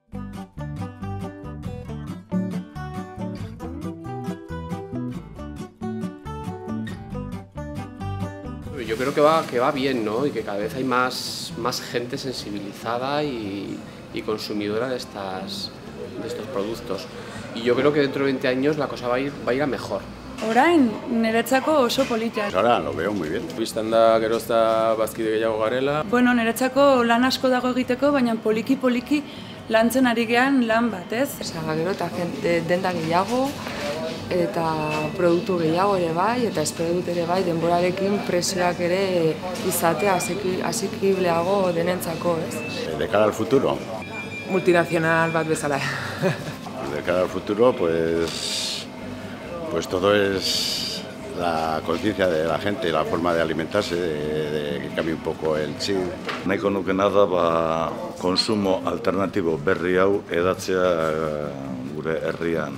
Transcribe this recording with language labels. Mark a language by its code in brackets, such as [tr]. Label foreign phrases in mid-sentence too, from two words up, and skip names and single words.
[es] Yo creo que va bien, ¿no? Y que cada vez hay más gente sensibilizada y consumidora de estos productos. Y yo creo que dentro de 20 años la cosa va a ir a mejor. [eu] Orain, niretzako oso polita. [es] Pues ahora lo veo muy bien. [eu] Bistan da gero eta bazkide gehiago garela. Bueno, niretzako lan asko dago egiteko, baina poliki lantzen ari gean lan bat, ez? Gero eta denda gehiago, eta produktu gehiago ere bai, eta espero dut ere bai, denborarekin prezioak ere izatea asekibleago denentzako, ez? [es] De cara al futuro. [eu] Multinazional bat bezala. [es] De cara al futuro, pues todo es la conciencia de la gente, la forma de alimentarse, de que cambie un poco el chip. [eu] Nahiko nukena da konsumo alternatibo berri hau edatzea gure herrian.